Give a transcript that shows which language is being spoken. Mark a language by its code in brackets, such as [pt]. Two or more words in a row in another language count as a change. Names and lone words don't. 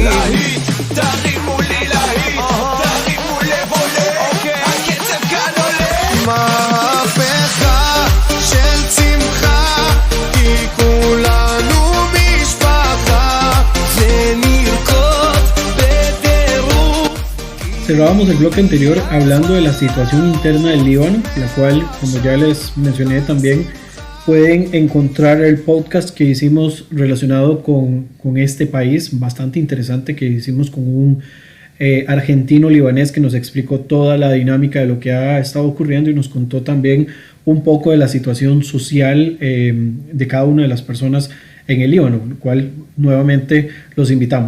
[he] להיט, תרימו לי להיט, תרימו לב עולה, הקצב כאן עולה. מהפכה של שמחה, כי כולנו משפחה, ונרקוד בטירוף. [es] Cerrábamos el bloque anterior hablando de la situación interna del Líbano, la cual, como ya les mencioné también, pueden encontrar el podcast que hicimos relacionado con este país, bastante interesante, que hicimos con un argentino-libanés que nos explicó toda la dinámica de lo que ha estado ocurriendo y nos contó también un poco de la situación social de cada una de las personas en el Líbano, lo cual nuevamente los invitamos.